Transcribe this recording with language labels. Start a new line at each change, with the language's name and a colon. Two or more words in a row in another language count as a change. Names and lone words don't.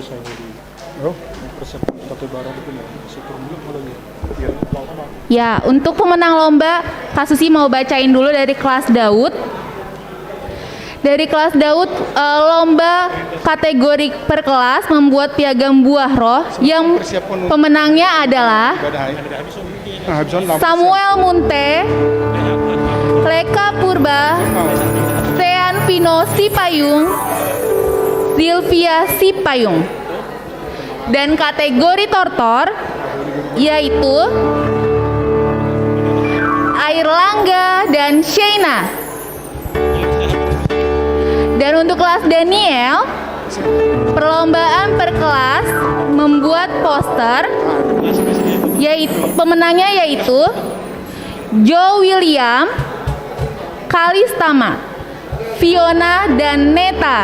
Indonesian: Ya, untuk pemenang lomba, Kak Susi mau bacain dulu dari kelas Daud. Dari kelas Daud, lomba kategori per kelas membuat piagam buah roh yang pemenangnya adalah Samuel Munte, Leka Purba, Sean Pino Sipayung, Silvia Sipayung. Dan kategori tortor yaitu Airlangga dan Shaina. Dan untuk kelas Daniel, perlombaan per kelas membuat poster, pemenangnya yaitu Joe William, Kalistama, Fiona, dan Neta.